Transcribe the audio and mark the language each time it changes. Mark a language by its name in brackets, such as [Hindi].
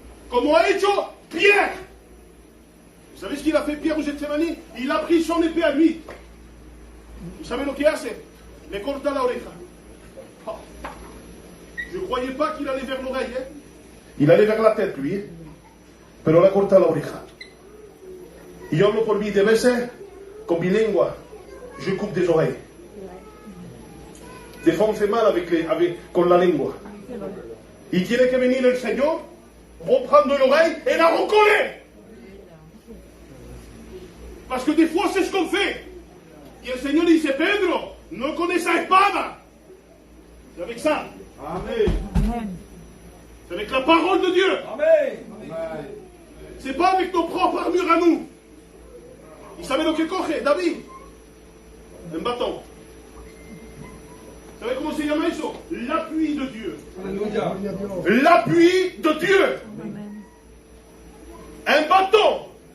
[French] Comme [Spanish] a hecho [French] Pierre. Vous savez ce qu'il a fait Pierre au Gethsemane? Il a pris son épée à lui. Vous savez ce qu'il a fait? [Spanish] Le corta la oreja. [French] Oh. Je ne croyais pas qu'il allait vers l'oreille. Hein? Il allait vers la tête, lui. [Spanish] Pero le corta la oreja. Y yo hablo por mí de veces, con mi lengua, [French] je coupe des oreilles. Des fois on fait mal [Spanish] con la lengua. Y tiene que venir el Señor, [French] reprendre l'oreille et la recoller. Parce que des fois c'est ce qu'on fait. [Spanish] Y el Señor dice, Pedro, no con esa espada. [French] C'est avec ça. Amen. C'est avec la parole de Dieu. Amen. C'est pas avec nos propres armures à nous. Il savait ce que [Spanish] coge, [French] David. Un bâton. Vous savez comment c'est [Spanish] llama eso? [French] L'appui de Dieu. Alléluia. L'appui de Dieu. Amen. Un bâton.